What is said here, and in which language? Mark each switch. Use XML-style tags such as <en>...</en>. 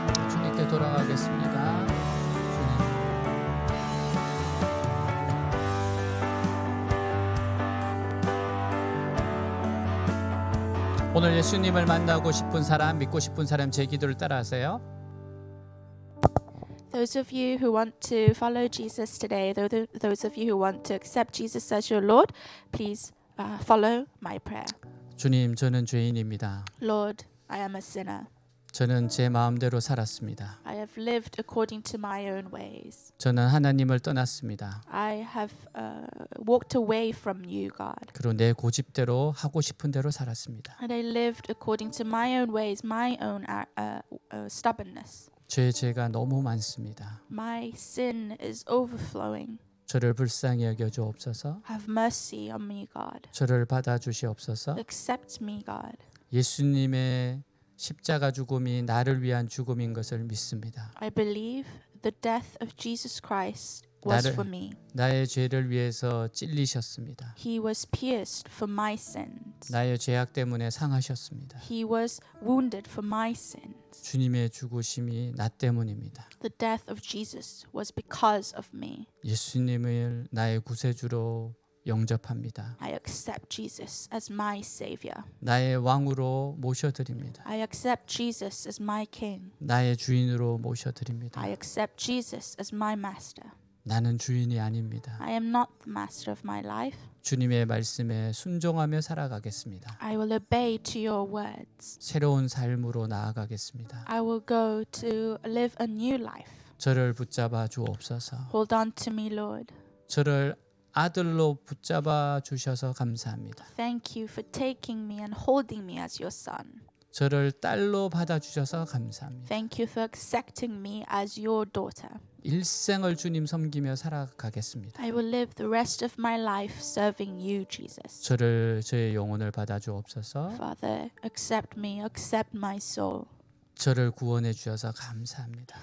<ko>주님께 돌아가겠습니다. 오늘 예수님을 만나고 싶은 사람, 믿고 싶은 사람, 제 기도를 따라하세요.</ko> <en>Those of you who want to follow Jesus today, those of you who want to accept Jesus as your Lord, please follow my prayer.</en> <ko>주님, 저는 죄인입니다.</ko> <en>Lord, I am a sinner.</en> <ko>저는 제 마음대로 살았습니다.</ko> <en>I have lived according to my own ways.</en> <ko>저는 하나님을 떠났습니다.</ko> <en>I have walked away from you, God.</en> <ko>그리고 내 고집대로 하고 싶은 대로 살았습니다.</ko> <en>And I lived according to my own ways, my own stubbornness.</en> <ko>제 죄가 너무 많습니다.</ko> <en>My sin is overflowing.</en> <ko>저를 불쌍히 여겨 주옵소서.</ko> <en>Have mercy on me, God.</en> <ko>저를 받아 주시옵소서.</ko> <en>Accept me, God.</en> <ko>예수님의 십자가 죽음이 나를 위한 죽음인 것을 믿습니다.</ko> <en>I believe the death of Jesus Christ was for me.</en> <ko>나의 죄를 위해서 찔리셨습니다.</ko> <en>He was pierced for my sins.</en> <ko>나의 죄악 때문에 상하셨습니다.</ko> <en>He was wounded for my sins.</en> <ko>주님의 죽으심이 나 때문입니다.</ko> <en>The death of Jesus was because of me.</en> <ko>예수님을 나의 구세주로 영접합니다.</ko> <en>I accept Jesus as my savior.</en> <ko>나의 왕으로 모셔드립니다.</ko> <en>I accept Jesus as my king.</en> <ko>나의 주인으로 모셔드립니다.</ko> <en>I accept Jesus as my master.</en> <ko>나는 주인이 아닙니다.</ko> <en>I am not the master of my life.</en> <ko>주님의 말씀에 순종하며 살아가겠습니다.</ko> <en>I will obey to your words.</en> <ko>새로운 삶으로 나아가겠습니다.</ko> <en>I will go to live a new life.</en> <ko>저를 붙잡아 주옵소서.</ko> <en>Hold on to me, Lord.</en> <ko>저를 아들로 붙잡아 주셔서 감사합니다.</ko> <en>Thank you for taking me and holding me as your son.</en> <ko>저를 딸로 받아주셔서 감사합니다.</ko> <en>Thank you for accepting me as your daughter.</en> <ko>일생을 주님 섬기며 살아가겠습니다.</ko> <en>I will live the rest of my life serving you, Jesus.</en> <ko>저의 영혼을 받아주옵소서.</ko> <en>Father, accept me, accept my soul.</en> <ko>저를 구원해 주셔서 감사합니다.</ko>